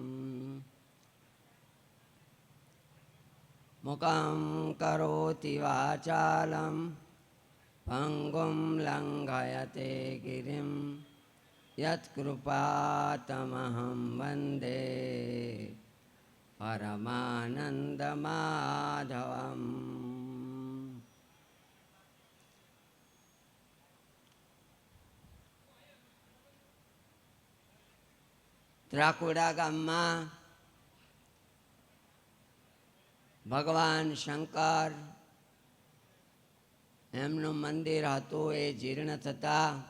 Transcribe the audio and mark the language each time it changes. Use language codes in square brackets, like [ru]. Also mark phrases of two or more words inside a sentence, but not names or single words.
[sa] मुखं करोति वाचालं पङ्गुं लङ्घयते गिरिं यत्कृपातमहं वन्दे परमानन्दमाधवम्. [gu] ત્રાકુડા ગામમાં ભગવાન શંકર એમનું મંદિર હતું, એ જીર્ણ થતા